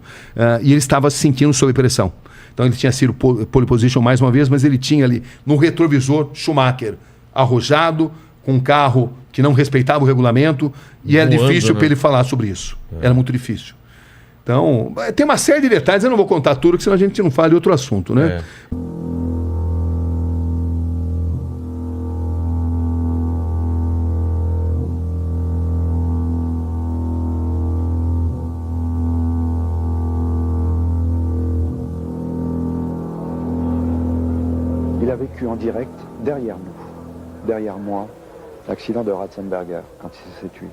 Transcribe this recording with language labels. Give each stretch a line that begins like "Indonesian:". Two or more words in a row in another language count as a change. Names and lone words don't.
Portuguese: E ele estava se sentindo sob pressão. Então ele tinha sido pole position mais uma vez, mas ele tinha ali no retrovisor Schumacher arrojado, com um carro que não respeitava o regulamento, e era difícil para ele falar sobre isso. Era muito difícil. Então, tem uma série de detalhes, eu não vou contar tudo, porque senão a gente não fala de outro assunto, né?
French: Il a vécu en direct, derrière nous, derrière moi, l'accident de Ratzenberger, quand il s'est tué.